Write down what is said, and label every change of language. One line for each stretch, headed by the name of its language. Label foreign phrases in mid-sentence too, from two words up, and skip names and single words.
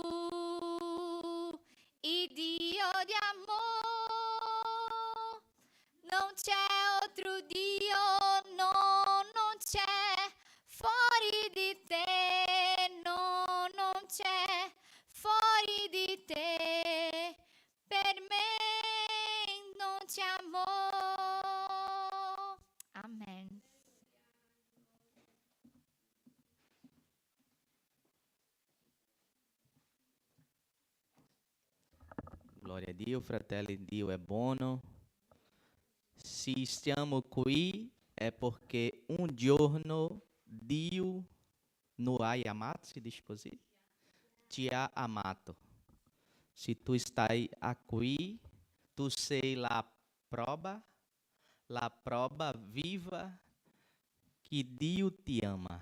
Italian: e Dio di amor, non c'è altro Dio, no, non c'è fuori di te, no, non c'è fuori di te, per me non c'è amor. Amen. Glória a Dio, fratelli, Dio è buono. Se stiamo qui è perché un giorno Dio nos ha amato, si dice così? Ti ha amato. Se tu stai qui, tu sei la prova viva che Dio ti ama.